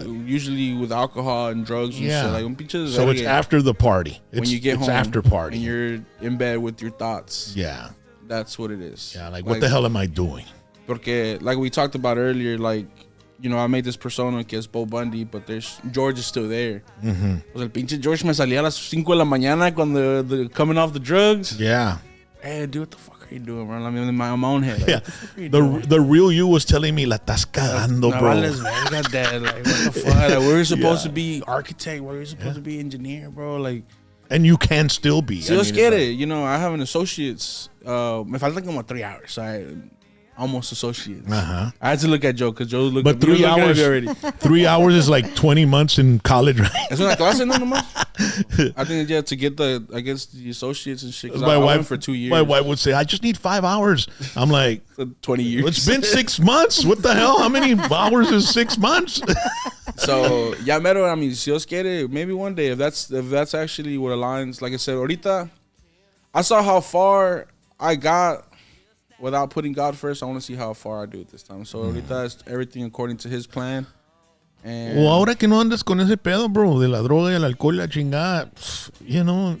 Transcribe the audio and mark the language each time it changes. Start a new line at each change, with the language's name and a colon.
English: usually with alcohol and drugs and shit. Like, so it's after the party. When you get home, after party, and you're in bed with your thoughts. Yeah, that's what it is. Yeah, like what the hell am I doing?
Spanish: Porque
English: like we talked about earlier, like I made this persona
Spanish: que es
English: Bundy, but George is still there. Mm-hmm.
Spanish: Pues el pinche George me salía a las 5 de la mañana cuando
English: the coming off the drugs. Yeah. Hey, dude, what the fuck are you doing, bro? I'm in my own head. Like, yeah. The real you was telling me,
Spanish: la estás cagando,
English: bro. Like, what the fuck? Like, we were supposed to be architect. We were supposed to be engineer, bro. Like, and you can still be. So let's get it. I have an associate's.
Spanish: Me faltan como
English: 3 hours. So I almost associates. Uh-huh. I had to look at Joe because Joe looked at me. But 3 hours already. 3 hours is like 20 months in college, right?
Spanish: Es una clase, no nomás.
English: I think to get the associates and shit. My wife went for 2 years. My wife would say, "I just need 5 hours." I'm like, 20 years. It's been 6 months. What the hell? How many hours is 6 months?
Spanish: So ya mero.
English: I mean,
Spanish: si Dios quiere,
English: maybe one day if that's actually what aligns. Like I said,
Spanish: ahorita,
English: I saw how far I got. Without putting God first, I want to see how far I do it this time. So
Spanish: ahorita
English: it's everything according to His plan, And
Spanish: O ahora que no andas con ese pedo, bro, de la droga y el alcohol y la chingada,
English: you know.